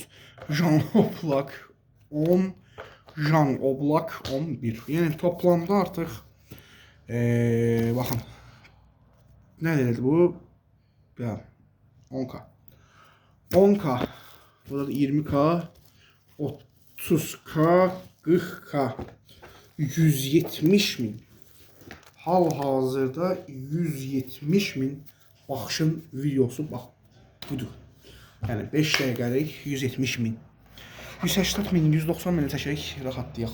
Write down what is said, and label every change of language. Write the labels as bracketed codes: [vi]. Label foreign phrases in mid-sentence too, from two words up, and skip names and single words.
[tr] Jan Oblak 10. Jan Oblak 11. Yani toplamda artık bakın ne dedi bu? Ya 10K. 10K. Burada da 20K. 30K. 40K. 170 min. [az] Hal-hazırda 170 min baxışın videosu bax budur. Yəni 5 dəqiqəlik 170 min. 180 min, 190 min çəkək, rahatlayaq.